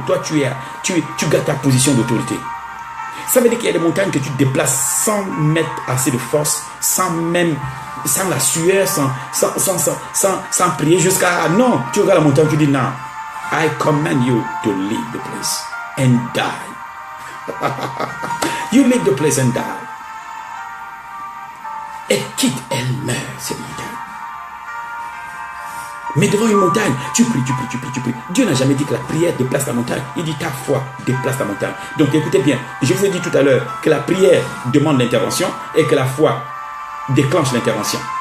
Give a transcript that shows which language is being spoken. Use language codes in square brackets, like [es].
[fr] Toi, tu gardes ta position d'autorité. Ça veut dire qu'il y a des montagnes que tu déplaces sans mettre assez de force, sans la sueur, sans prier jusqu'à... Non, tu regardes la montagne, tu dis non. [en] I command you to leave the place and die. You leave the place and die. [fr] Et quitte, elle meurt, cette montagne. Mais devant une montagne, tu pries. Dieu n'a jamais dit que la prière déplace la montagne. Il dit ta foi déplace la montagne. Donc écoutez bien, je vous ai dit tout à l'heure que la prière demande l'intervention et que la foi déclenche l'intervention.